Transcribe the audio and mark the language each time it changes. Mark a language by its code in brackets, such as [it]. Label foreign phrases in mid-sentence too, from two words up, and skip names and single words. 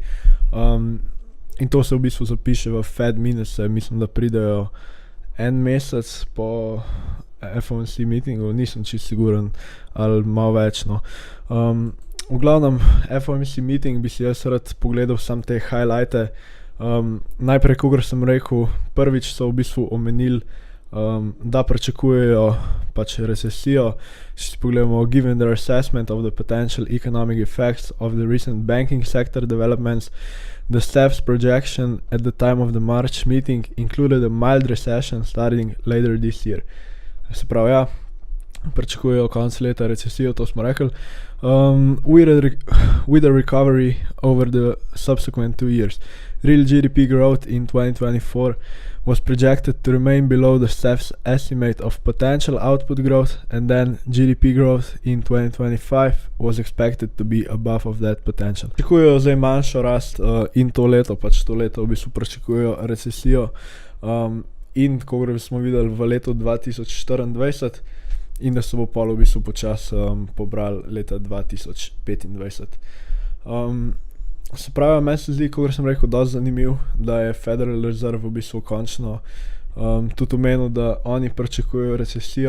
[sl] In to se v bistvu zapiše v Fed minuse, mislim, da pridejo en mesec po FOMC meetingu, nisem čisto siguren, ali malo več, no. V glavnem, FOMC meeting bi si jaz rad pogledal sam te highlighte. Najprej, kot sem rekel, prvič so v bistvu omenili, da pričakujejo pač recesijo. Če si pogledamo, [en] given their assessment of the potential economic effects of the recent banking sector developments, the staff's projection at the time of the March meeting included a mild recession starting later this year. [sl] Se pravi, ja, pričakujejo konec leta recesijo, to smo rekli. [en] With a recovery over the subsequent 2 years. Real GDP growth in 2024 was projected to remain below the staff's estimate of potential output growth, and then GDP growth in 2025 was expected to be above of that potential. [sl] Pričakujejo zdaj manjšo rast in to leto v bistvu pričakujejo recesijo in kot smo videli v letu 2024 in da se bo pol v bistvu počasi pobral leta 2025. Se pravi, meni se zdi, kot sem rekel, dosti zanimiv, da je Federal Reserve v bistvu končno tudi omenil, da oni pričakujejo recesijo.